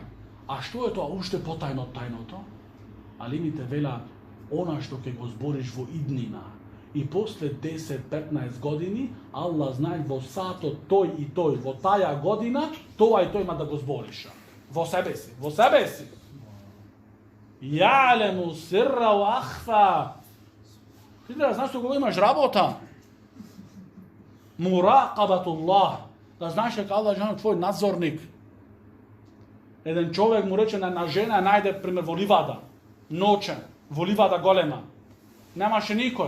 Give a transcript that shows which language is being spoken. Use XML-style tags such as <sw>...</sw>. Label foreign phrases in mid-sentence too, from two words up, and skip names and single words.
<mk>А што е тоа уште потајно од тајното? Алимите велат, она што ќе го збориш во иднина и после 10-15 години, Аллах знае во сатот тој и тој, во таа година, тоа и тој има да го збориш. Во себе си, во себе си.</mk> <ar>يعلم السر وأخفى.</ar> <mk>Ти да знаеш кога имаш работа.</mk> <ar>Мурақабатуллах.</ar> <mk>Да знаеш дека Аллах е твој надзорник. Еден човек му рече на жена најде пример во ливада, ночен, во ливада голема. Немаше никој.</mk>